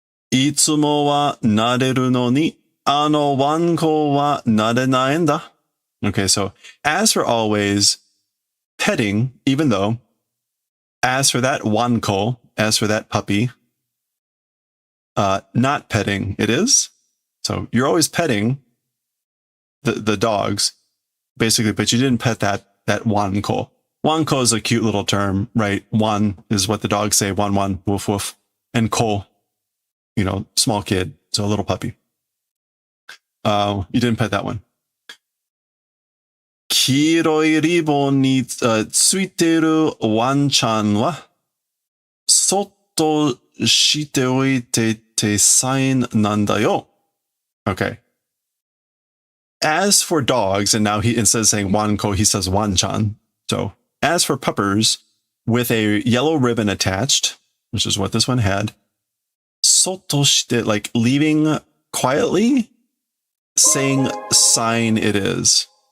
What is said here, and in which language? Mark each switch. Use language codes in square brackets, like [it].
[ja] いつもは撫でるのに、あのワンコは撫でないんだ. [en] Okay, so as for always, petting, even though, as for that wanko, as for that puppy, not petting, it is. So you're always petting the dogs, basically, but you didn't pet that wanko. Wanko is a cute little term, right? Wan is what the dogs say, wan, woof, woof. And ko, you know, small kid, so a little puppy. You didn't pet that one. [ja] 黄色いリボンについてるワンちゃんは、そっとしておいててサインなんだよ. [en] Okay. As for dogs, and now instead of saying wanko, he says wan-chan. So, as for puppers, with a yellow ribbon attached, which is what this one had, soto shite, like leaving quietly, saying sign it is.